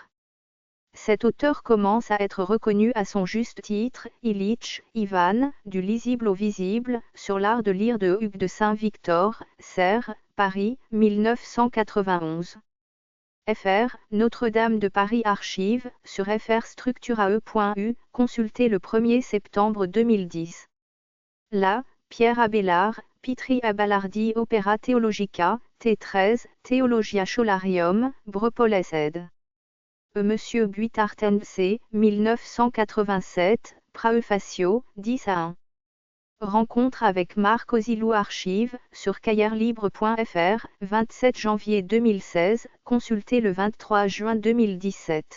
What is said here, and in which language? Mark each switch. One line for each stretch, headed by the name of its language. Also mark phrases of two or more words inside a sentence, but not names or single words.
French: Cet auteur commence à être reconnu à son juste titre, Illich, Ivan, du lisible au visible, sur l'art de lire de Hugues de Saint-Victor, Serres, Paris, 1991. Fr. Notre-Dame de Paris Archives, sur frstructurae.u, consulté le 1er septembre 2010. Là, Pierre Abélard, Pitri Abalardi Opera Theologica, T13, Theologia Scholarium, Brepoles ed. Monsieur Buitart C, 1987, Praefacio, 10 à 1. Rencontre avec Marc Osilou Archives, sur cahièrslibre.fr, 27 janvier 2016, consulté le 23 juin 2017.